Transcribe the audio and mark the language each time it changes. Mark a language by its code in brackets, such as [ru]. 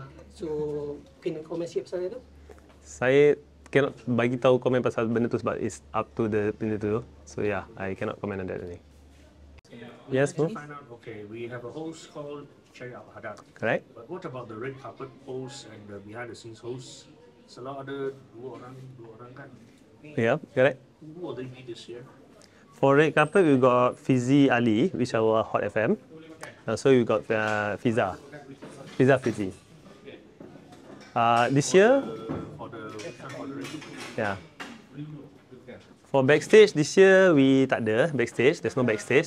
[ms] So, mungkin komen sikit pasal itu? Saya [en] cannot [ms] bagi tahu komen pasal benda tu sebab [en] it's up to the [ms] benda tu. [en] So yeah, I cannot comment on that [ms] ni. [en] Yes, Mo? Okay, we have a host called Syed Al-Haddad. Correct. But what about the red carpet host and the behind the scenes host? [ms] Selalu ada dua orang kan? [en] Yeah, correct. Who will they be this year? For red carpet, we got Fizi Ali, which is our Hot FM. So we got Fiza Fizi. This year, For the red carpet. yeah. For backstage, this year we [ms] tak ada [en] backstage. There's no backstage.